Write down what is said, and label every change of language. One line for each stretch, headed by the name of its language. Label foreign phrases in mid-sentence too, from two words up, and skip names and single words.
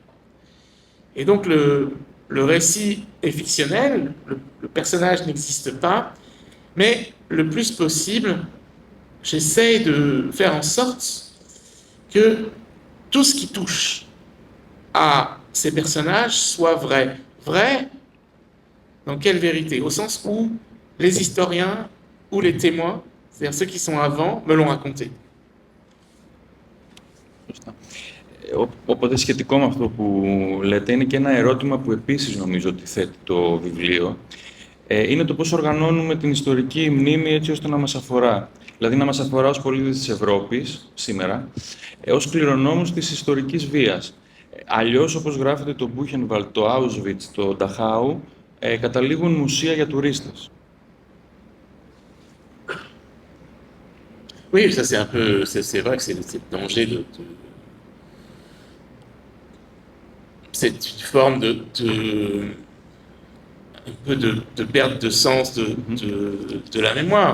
French: Et donc, le récit est fictionnel, le personnage n'existe pas, mais le plus possible, j'essaie de faire en sorte que tout ce qui touche à ces personnages soit vrai. Vrai, dans quelle vérité? Au sens où les historiens ou les témoins, c'est-à-dire ceux qui sont avant, me l'ont raconté.
Greek: Οπότε σχετικό με αυτό που λέτε, είναι και ένα ερώτημα που επίσης νομίζω ότι θέτει το βιβλίο. Είναι το πώς οργανώνουμε την ιστορική μνήμη έτσι ώστε να μας αφορά. Δηλαδή να μας αφορά ως πολίτες της Ευρώπης σήμερα, ως κληρονόμους της ιστορικής βίας. Αλλιώς, όπως γράφεται το Buchenwald, το Auschwitz, το Dachau, καταλήγουν μουσεία για τουρίστες.
French: Oui, ça c'est un peu, c'est vrai que c'est le danger c'est une forme un peu de perte de sens de la mémoire.